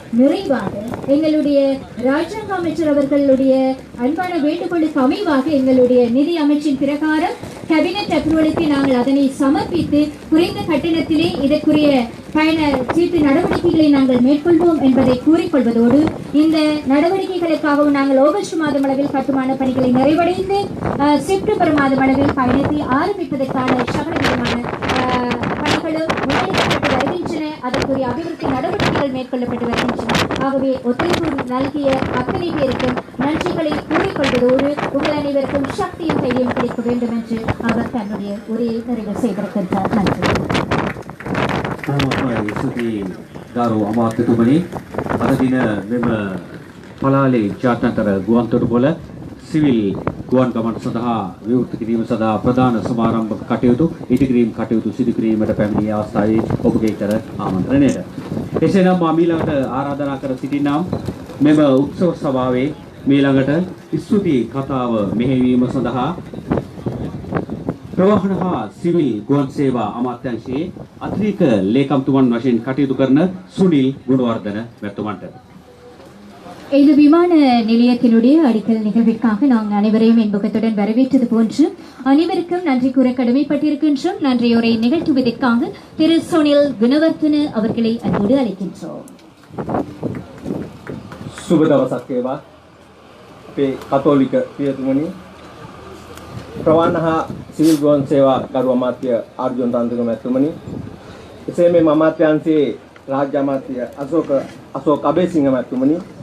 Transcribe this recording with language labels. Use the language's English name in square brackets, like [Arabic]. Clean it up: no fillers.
[Tamil] நிறைவாக எங்களுடைய ராஜாங்க அமைச்சர் அவர்களுடைய அன்பான வேண்டுகோளுக்கு அமைவாக எங்களுடைய நிதி அமைச்சின் பிரகாரம் கேபினெட் அப்ரூவலுக்கு நாங்கள் அதனை சமர்ப்பித்து குறைந்த கட்டணத்திலே இதற்குரிய பயண சீட்டு நடவடிக்கைகளை நாங்கள் மேற்கொள்வோம் என்பதை கூறிக்கொள்வதோடு, இந்த நடவடிக்கைகளுக்காகவும் நாங்கள் ஆகஸ்ட் மாதம் அளவில் கட்டுமான பணிகளை நிறைவடைந்து செப்டம்பர் மாதம் அளவில் பயணத்தை ஆரம்பிப்பதற்கான சகலவிதமான பணிகளும் முன்னெடுக்கப்பட்டு வருகின்றன. அதற்குரிய அபிவிருத்தி நடவடிக்கைகள் மேற்கொள்ளப்பட்டு வருகின்றன. ஆகவே ஒத்துழைப்பு நல்கிய அத்தனை பேருக்கும் நன்றிகளை கூறிக்கொள்வதோடு உங்கள் அனைவருக்கும் சக்தியும் தைரியம் கிடைக்க வேண்டும் என்று அவர் தன்னுடைய உரையை நிறைவு செய்திருக்கின்றார். நன்றி. [Sinhala] ස්තුතියි ගරු අමාත්‍යතුමනි. අද දින මෙම පලාලේ ජාත්‍යන්තර ගුවන්තොටුපොළ සිවිල් ගුවන් ගමන් සඳහා විවෘත කිරීම සඳහා ප්‍රධාන සමාරම්භ කටයුතු ඉදිකිරීම් කටයුතු සිදු කිරීමට පැමිණි අවස්ථාවේ ඔබගේ කර ආමන්ත්‍රණයට. එසේනම් මා ඊළඟට ආරාධනා කර සිටින්නම් මෙම උත්සව සභාවේ ඊළඟට ස්තුති කතාව මෙහෙයවීම සඳහා ප්‍රවාහන හා සිවිල් ගුවන් සේවා අමාත්‍යාංශයේ අතිරේක ලේකම්තුමන් වශයෙන් කටයුතු කරන සුනිල් ගුණවර්ධන මැතිතුමන්ට. [Tamil] இந்த விமான நிலையத்தினுடைய அடிக்கல் நிகழ்விற்காக நாங்கள் அனைவரையும் என்பகத்துடன் வரவேற்றது போன்று அனைவருக்கும் நன்றி கூற கடமைப்பட்டிருக்கின்றோம். நன்றியுரை நிகழ்த்துவதற்காக திரு சுனில் குணவர்தன அவர்களை அன்போடு அழைக்கின்றோம். [Sinhala] සුබ දවසක් වේවා අපේ කතෝලික පියතුමනි, ප්‍රවාහන හා සිවිල් ගුවන් සේවා ගරු අමාත්‍ය අර්ජුන් රන්දික මැතිතුමනි, එසේ මේ අමාත්‍යාංශයේ රාජ්‍ය අමාත්‍ය අශෝක අබේසිංහ මැතිතුමනි,